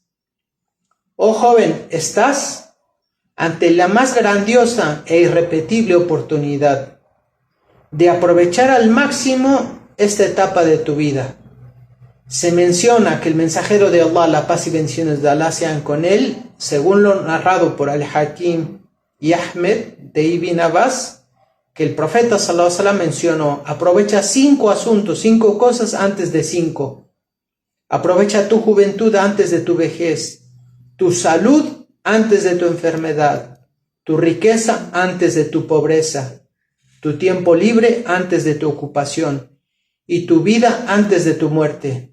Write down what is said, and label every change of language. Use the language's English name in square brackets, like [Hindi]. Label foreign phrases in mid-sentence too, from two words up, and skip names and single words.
[Spanish] Oh joven, estás ante la más grandiosa e irrepetible oportunidad de aprovechar al máximo esta etapa de tu vida. Se menciona que el mensajero de Allah, la paz y bendiciones de Allah sean con él, según lo narrado por Al-Hakim y Ahmed de Ibn Abbas, que el profeta [Arabic] صلى الله عليه وسلم [Spanish] mencionó: aprovecha 5 asuntos, 5 cosas antes de 5. Aprovecha tu juventud antes de tu vejez, tu salud antes de tu enfermedad, tu riqueza antes de tu pobreza, tu tiempo libre antes de tu ocupación y tu vida antes de tu muerte.